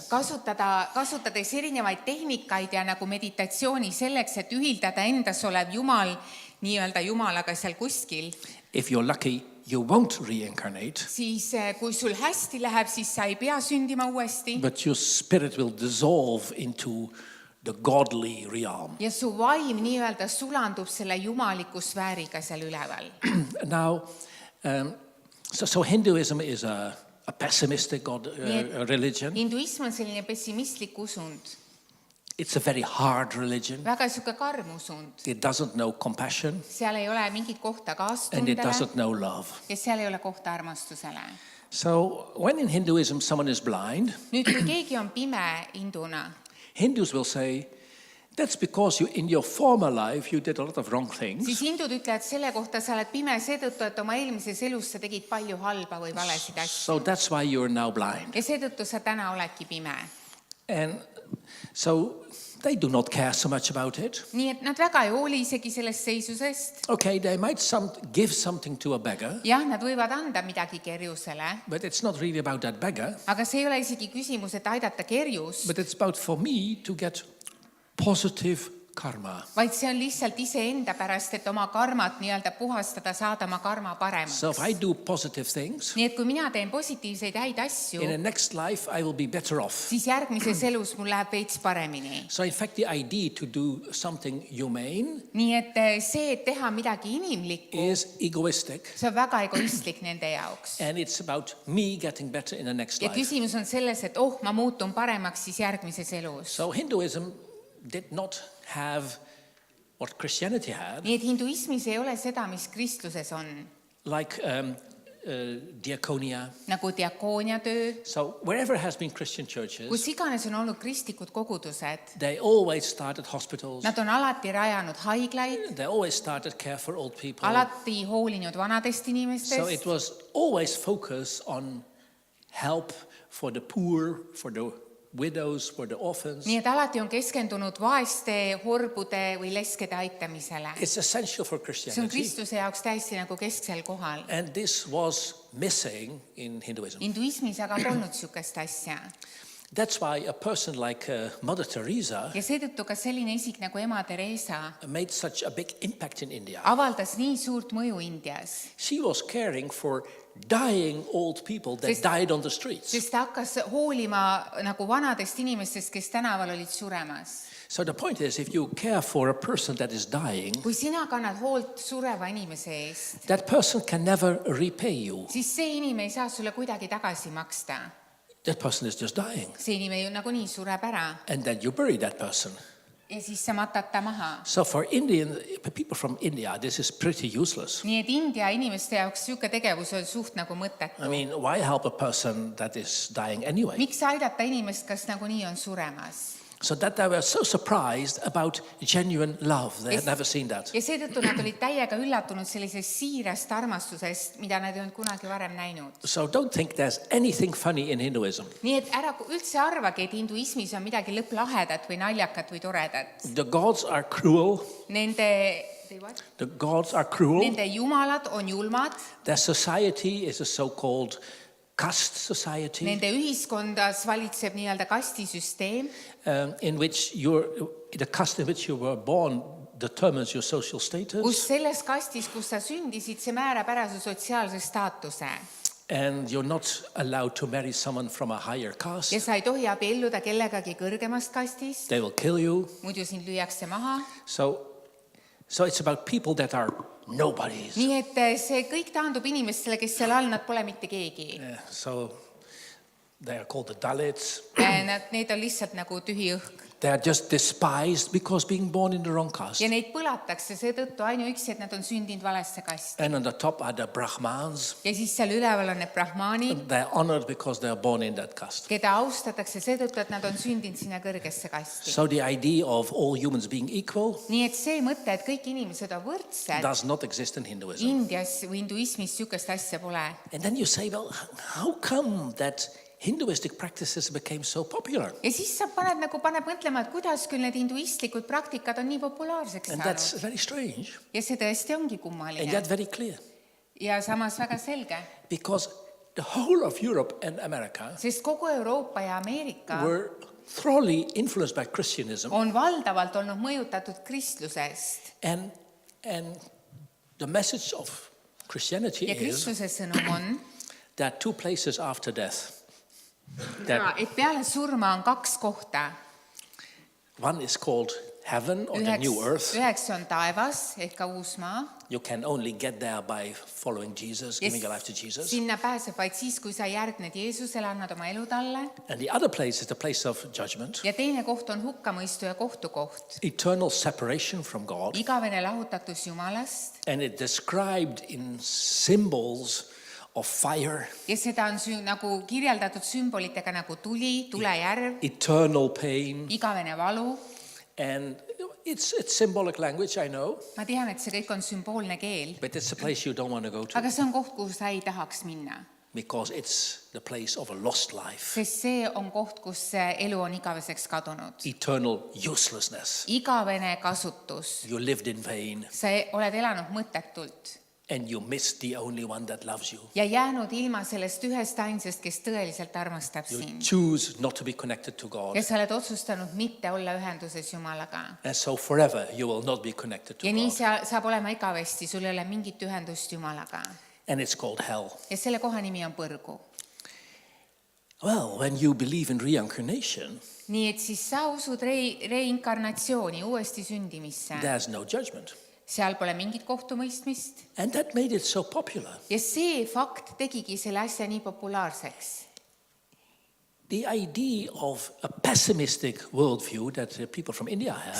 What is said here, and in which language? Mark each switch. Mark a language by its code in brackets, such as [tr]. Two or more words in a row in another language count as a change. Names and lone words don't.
[et] kasutades erinevaid tehnikaid ja nagu meditatsiooni selleks, et ühildada endas olev Jumal nii-öelda Jumalaga seal kuskil, [en] if you're lucky, you won't reincarnate, [et] siis kui sul hästi läheb, siis sa ei pea sündima uuesti [en] but your spirit will dissolve into the godly realm. [et] ja su vaim nii-öelda sulandub selle jumaliku sfääriga seal üleval. [en] Now, so Hinduism is a pessimistic religion. [et] Hinduism on selline pessimistlik usund, [en] It's a very hard religion. [et] väga sihuke karm usund. [en] It doesn't know compassion [et] Seal ei ole mingit kohta [en] and it [et] kaastundele [en] doesn't know love. [et] ja seal ei ole kohta armastusele. [en] So when in Hinduism someone is blind, [et] Nüüd, kui keegi on pime hinduna, [en] Hindus will say, that's because in your former life you did a lot of wrong things. [et] siis hindud ütlevad selle kohta, sa oled pime seetõttu, et oma eelmises elus sa tegid palju halba või valesid asju. [en] So that's why you're now blind. [et] Ja seetõttu sa täna oledki pime. [en] And so they do not care so much about it. [et] Nii et nad väga ei hooli isegi sellest seisusest. [en] Okay, they might give something to a beggar, [et] Jah, nad võivad anda midagi kerjusele, [en] but it's not really about that beggar. [et] aga see ei ole isegi küsimus, et aidata kerjus, [en] But it's about for me to get positive karma. [et] vaid see on lihtsalt iseenda pärast, et oma karmat nii-öelda puhastada, saada oma karma paremaks. [en] So if I do positive things, [et] Nii et kui mina teen positiivseid häid asju, [en] in the next life I will be better off. [et] siis järgmises elus mul läheb veits paremini. [en] So in fact the idea to do something humane [et] Nii et see, et teha midagi inimlikku, [en] is egoistic, [et] see on väga egoistlik nende jaoks. [en] and it's about me getting better in the next [et] Ja [en] life. [et] küsimus on selles, et ma muutun paremaks siis järgmises elus. [en] So Hinduism did not have what Christianity had, [et] Nii et hinduismis ei ole seda, mis kristluses on, [en] like diaconia. [et] nagu diakoonia töö, [en] So wherever has been Christian churches, [et] kus iganes on olnud kristlikud kogudused, [en] they always started hospitals. [et] nad on alati rajanud haiglaid, [en] They always started care for old people. [et] alati hoolinud vanadest [en] So [et] inimestest, [en] it was always focused on help for the poor, for the widows, for the orphans. [et] nii et alati on keskendunud vaeste, horbude või leskede aitamisele. [en] It's essential for [et] See on [en] Christianity. [et] Kristuse jaoks täiesti nagu kesksel kohal. [en] And this was missing in Hinduism. [et] Hinduismis aga polnud sihukest asja. [en] That's why a person like Mother Teresa [et] Ja seetõttu ka selline isik nagu ema Theresa [en] made such a big impact in India. [et] avaldas nii suurt mõju Indias, [en] She was caring for dying old people that died on the streets. [et] sest ta hakkas hoolima nagu vanadest inimestest, kes tänaval olid suremas. [en] So the point is, if you care for a person that is dying, [et] Kui sina kannad hoolt sureva inimese eest, [en] that person can never repay you. [et] siis see inimene ei saa sulle kuidagi tagasi maksta. [en] That person is just dying. [et] See inimene ju nagunii sureb ära [en] And then you bury that person. [et] ja siis sa matad ta maha. [en] So for people from India, this is pretty useless. [et] Nii et India inimeste jaoks sihuke tegevus on suht nagu mõttetu. [en] I mean, why help a person that is dying anyway? [et] Miks aidata inimest, kes nagunii on suremas? [en] So that they were so surprised about genuine love. They had never seen that. [et] Ja seetõttu nad olid täiega üllatunud sellisest siirast armastusest, mida nad ei olnud kunagi varem näinud. [en] So don't think there's anything funny in Hinduism. [et] Nii et ära üldse arvagi, et hinduismis on midagi lõpplahedat või naljakat või toredat. [en] The gods are cruel. [et] Nende [en] The gods are cruel. [et] jumalad on julmad. [en] Their society is a so-called caste society [et] Nende ühiskondas valitseb nii-öelda kastisüsteem, [en] in which the caste in which you were born determines your social status. [et] kus selles kastis, kus sa sündisid, see määrab ära su sotsiaalse staatuse. [en] And you're not allowed to marry someone from a higher caste. [et] Ja sa ei tohi abielluda kellegagi kõrgemast kastist, [en] They will kill you. [et] muidu sind lüüakse maha. [en] So it's about people that are nobodies. [et] Nii et see kõik taandub inimestele, kes seal all, nad pole mitte keegi. [en] So they are called the Dalits. [et] Need on lihtsalt nagu tühi õhk. [en] They are just despised because being born in the wrong caste. [et] Ja neid põlatakse seetõttu ainuüksi, et nad on sündinud valesse kasti. [en] And on the top are the Brahmans. [et] Ja siis seal üleval on need brahmaanid, [en] They are honored because they are born in that caste. [et] keda austatakse seetõttu, et nad on sündinud sinna kõrgesse kasti. [en] So the idea of all humans being equal [et] Nii et see mõte, et kõik inimesed on võrdsed, [en] does not exist in Hinduism. [et] Indias või hinduismis sihukest asja pole. [en] And then you say, well, how come that Hinduistic practices became so popular? [et] Ja siis sa paneb mõtlema, et kuidas küll need hinduistlikud praktikad on nii populaarseks [en] And that's [et] saanud. [en] very strange [et] Ja see tõesti ongi [en] and [et] kummaline. [en] yet very clear. [et] Ja samas väga selge, [en] Because the whole of Europe and America [et] sest kogu Euroopa ja Ameerika [en] were thoroughly influenced by Christianism. [et] on valdavalt olnud mõjutatud kristlusest. [en] And the message of Christianity [et] Ja [en] is [et] kristluse sõnum on, [en] there are two places after death. That [et] et peale surma on kaks kohta. [en] one is called heaven or the new earth. [et] Üheks on taevas ehk ka uus maa. [en] You can only get there by following Jesus, giving your life to Jesus. [et] Sinna pääseb vaid siis, kui sa järgned Jeesusele, annad oma elu talle. [en] And the other place is the place of judgment, [et] Ja teine koht on hukkamõistu ja kohtukoht. [en] eternal separation from God. [et] Igavene lahutatus Jumalast. [en] And it described in symbols of fire, [et] Ja seda on nagu kirjeldatud sümbolitega nagu tuli, tulejärv, [en] eternal pain. [et] igavene valu. [en] And it's symbolic language, I know, [et] Ma tean, et see kõik on sümboolne keel, [en] but it's a place you don't want to go to [et] aga see on koht, kuhu sa ei tahaks minna. [en] because it's the place of a lost life, [et] Sest see on koht, kus see elu on igaveseks kadunud. [en] eternal uselessness. [et] Igavene kasutus. [en] You lived in vain [et] Sa oled elanud mõttetult [en] and you missed the only one that loves you. [et] ja jäänud ilma sellest ühest ainsast, kes tõeliselt armastab [en] You [et] sind. [en] choose not to be connected to God. [et] Ja sa oled otsustanud mitte olla ühenduses Jumalaga. [en] And so forever you will not be connected to [et] Ja nii [en] God. [et] saab olema igavesti, sul ei ole mingit ühendust Jumalaga. [en] And it's called hell. [et] Ja selle koha nimi on põrgu. [en] Well, when you believe in reincarnation, [et] Nii et siis sa usud reinkarnatsiooni, uuesti sündimisse. [en] there's no judgment. [et] Seal pole mingit kohtumõistmist. [en] And that made it so popular. [et] Ja see fakt tegigi selle asja nii populaarseks. [en] The idea of a pessimistic worldview that people from India have